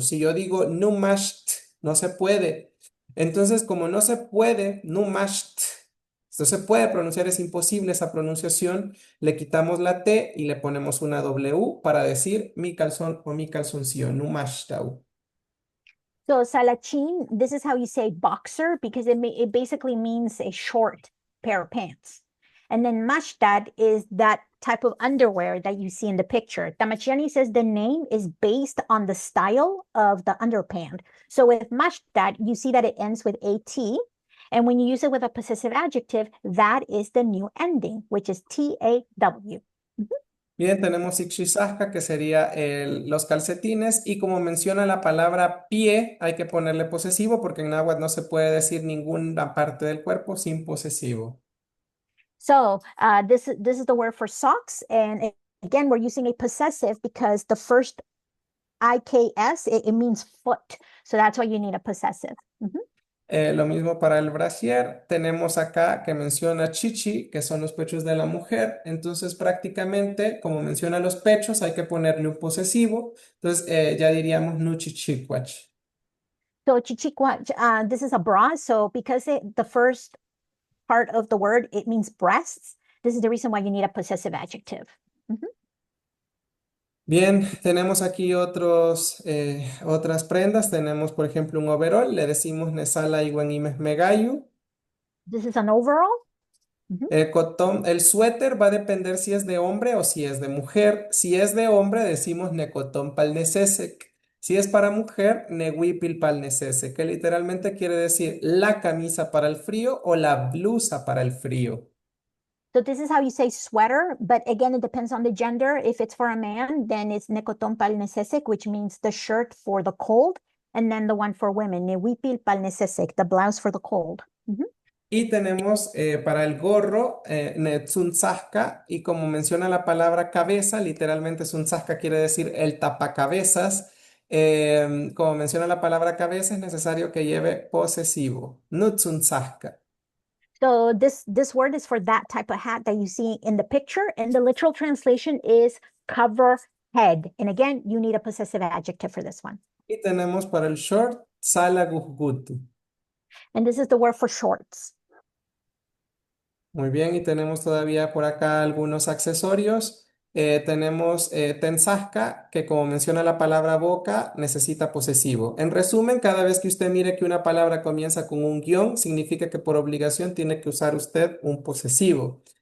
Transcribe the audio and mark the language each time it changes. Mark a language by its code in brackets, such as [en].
[es] Si yo digo numasht, no se puede. Entonces, como no se puede, numasht, no se puede pronunciar, es imposible esa pronunciación, le quitamos la T y le ponemos una W para decir mi calzón o mi calzoncillo, numashtau. [en] So salachin, this is how you say boxer because it basically means a short pair of pants. And then mashtad is that type of underwear that you see in the picture. Tamachiani says the name is based on the style of the underpant. So with mashtad, you see that it ends with AT. And when you use it with a possessive adjective, that is the new ending, which is TAW. [es] Bien, tenemos ixisasca, que sería los calcetines, y como menciona la palabra pie, hay que ponerle posesivo porque en náhuatl no se puede decir ninguna parte del cuerpo sin posesivo. [en] So this is the word for socks. And again, we're using a possessive because the first IKS, it means foot. So that's why you need a possessive. [es] Lo mismo para el brasier. Tenemos acá que menciona chichi, que son los pechos de la mujer. Entonces, prácticamente, como menciona los pechos, hay que ponerle un posesivo. Entonces, ya diríamos nuchichicuach. [en] So chichiquat, this is a bra. So because the first part of the word, it means breasts, this is the reason why you need a possessive adjective. [es] Bien, tenemos aquí otras prendas. Tenemos, por ejemplo, un overol. Le decimos nesala iguanimes megayu. [en] This is an overall. [es] El suéter va a depender si es de hombre o si es de mujer. Si es de hombre, decimos necotón palnesesek. Si es para mujer, nehuipil palnesesek, que literalmente quiere decir la camisa para el frío o la blusa para el frío. [en] So this is how you say sweater, but again, it depends on the gender. If it's for a man, then it's nekoton palnesesek, which means the shirt for the cold, and then the one for women, newipil palnesesek, the blouse for the cold. [es] Y tenemos para el gorro, netsuntzasca, y como menciona la palabra cabeza, literalmente suntzasca quiere decir el tapacabezas. Como menciona la palabra cabeza, es necesario que lleve posesivo, nutsuntzasca. [en] So this word is for that type of hat that you see in the picture, and the literal translation is cover head. And again, you need a possessive adjective for this one. [es] Y tenemos para el short, salaguhgutu. [en] And this is the word for shorts. [es] Muy bien, y tenemos todavía por acá algunos accesorios. Tenemos tensasca, que como menciona la palabra boca, necesita posesivo. En resumen, cada vez que usted mire que una palabra comienza con un guión, significa que por obligación tiene que usar usted un posesivo.